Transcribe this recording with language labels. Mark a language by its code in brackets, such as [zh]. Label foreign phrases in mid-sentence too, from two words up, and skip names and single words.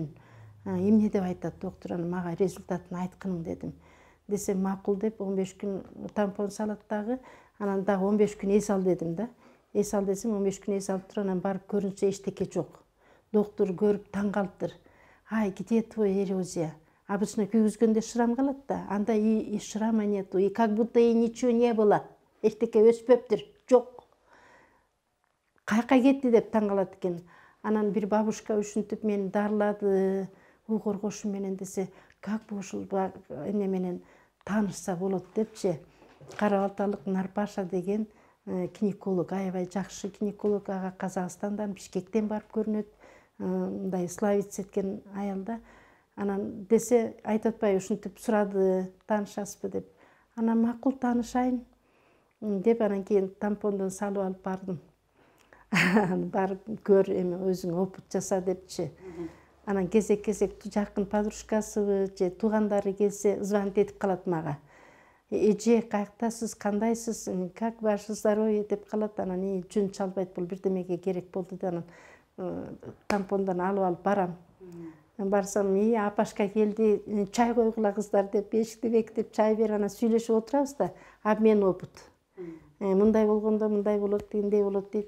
[ky] Эмне деп айтат доктор, анан мага результатын айткын дедим. Десем макул деп 15 күн тампон салат дагы, анан дагы 15 күн эс ал дедим да. Эс ал десем 15 күн эс алып туруп, анан барып көрүнсө эчтеке жок. Доктор көрүп таң калыптыр. Ай, [ru] где твой эрозия? Обычно [ky] күйгүзгөндө шрам калат да, анда [ru] и шрама нету, и как будто и ничего не было. [ky] Эчтеке өспөптүр, жок. каяка кетти деп таң калат экен. Анан бир бабушка ушинтип мени дарылады, ой коргошу менен десе, [ru] как бы [ky] ушул эне менен таанышса болот депчи. Карабалталык Нарпаша деген гинеколог, аябай жакшы гинеколог, ага Казакстандан, Бишкектен барып көрүнөт. Мындай славица эткен аял да. Анан десе, айтып атпайбы, ушинтип сурады, таанышасызбы деп. Анан макул таанышайын деп, анан кийин тампондон салып алып бардым. Барып көр, эми өзүң опыт жаса депчи. Анан кезек-кезек жакын подружкасыбы же туугандары келсе, звонить этип калат мага. Эже, каяктасыз, кандайсыз, [ru] как ваше здоровье [ky] деп калат. Анан жөн чалбайт, бул бирдемеге керек болду деп, анан тампондон алып барам. Барсам, апашка келди, чай койгула кыздар деп, эшикти бекитип чай берип, анан сүйлөшүп отурабыз да, [ru] обмен опыт. [ky] Мындай болгондо мындай болот, тигиндей болот дейт.